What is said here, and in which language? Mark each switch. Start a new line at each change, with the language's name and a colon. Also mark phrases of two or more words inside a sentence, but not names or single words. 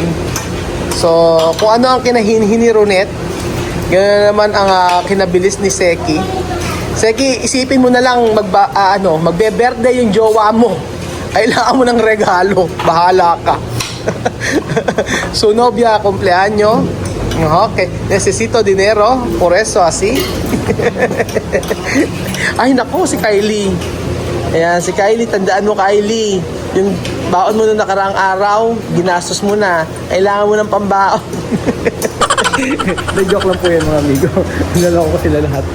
Filipino: So, kung ano ang kinahinhin ni Ronet, gano'n naman ang kinabilis ni Seki. Seki, isipin mo na lang magbe-birthday yung jowa mo. Kailangan mo ng regalo. Bahala ka. So, nobya, kumpleanyo.
Spanish: Okay. Necesito dinero. Por eso, así.
Filipino: Ay, naku, si Kylie. Ayan, si Kylie. Tandaan mo, Kylie. Yung baon mo nung nakaraang araw, ginastos mo na. Kailangan mo ng pambaon. Na-joke lang po yan, mga amigo. Naloko ko sila lahat.